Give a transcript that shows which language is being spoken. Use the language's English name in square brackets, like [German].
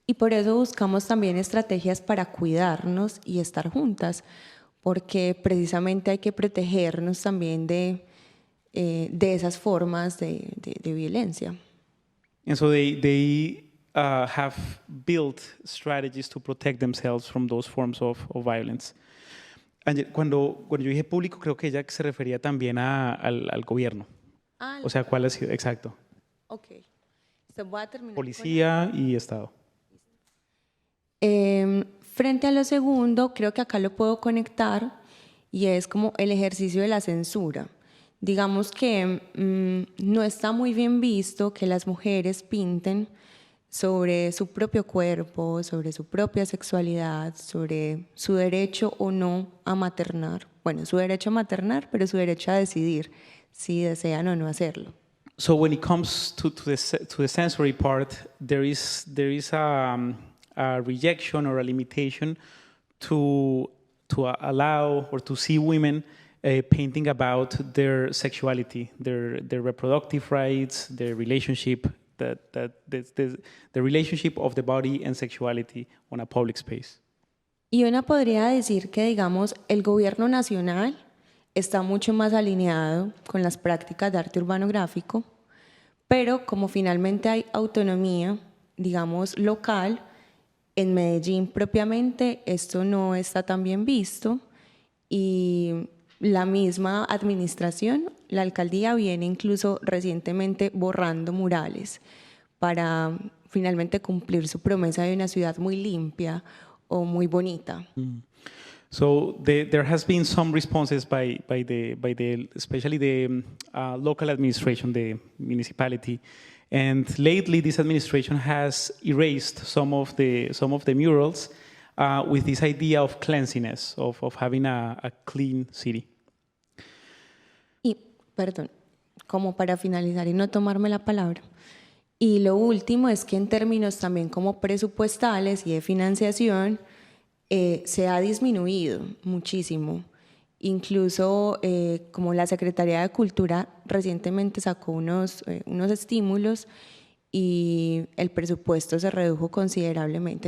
[Spanish] Y por eso buscamos también estrategias para cuidarnos y estar juntas, porque precisamente hay que protegernos también de esas formas de violencia. [English] And so they have built strategies to protect themselves from those forms of violence. [Spanish] Cuando yo dije público, creo que ella se refería también al gobierno. O sea, ¿cuál ha sido? Exacto. Ok. Voy a terminar Policía y Estado. Frente a lo segundo, creo que acá lo puedo conectar y es como el ejercicio de la censura. Digamos que no está muy bien visto que las mujeres pinten sobre su propio cuerpo, sobre su propia sexualidad, sobre su derecho o no a maternar. Bueno, su derecho a maternar, pero su derecho a decidir si desean o no hacerlo. [English] So when it comes to the sensory part, there is a rejection or a limitation to allow or to see women painting about their sexuality, their reproductive rights, their relationship, the relationship of the body and sexuality on a public space. [Spanish] Y uno podría decir que, digamos, el gobierno nacional está mucho más alineado con las prácticas de arte urbano gráfico, pero como finalmente hay autonomía, digamos, local, en Medellín propiamente esto no está tan bien visto y la misma administración, la alcaldía, viene incluso recientemente borrando murales para finalmente cumplir su promesa de una ciudad muy limpia o muy bonita. [English] So there has been some responses by the especially the local administration, the municipality, and lately this administration has erased some of the murals with this idea of cleanliness, of having a clean city. [Spanish] Y, perdón, como para finalizar y no tomarme la palabra. Y lo último es que en términos también como presupuestales y de financiación, se ha disminuido muchísimo. Incluso como la Secretaría de Cultura recientemente sacó unos estímulos y el presupuesto se redujo considerablemente.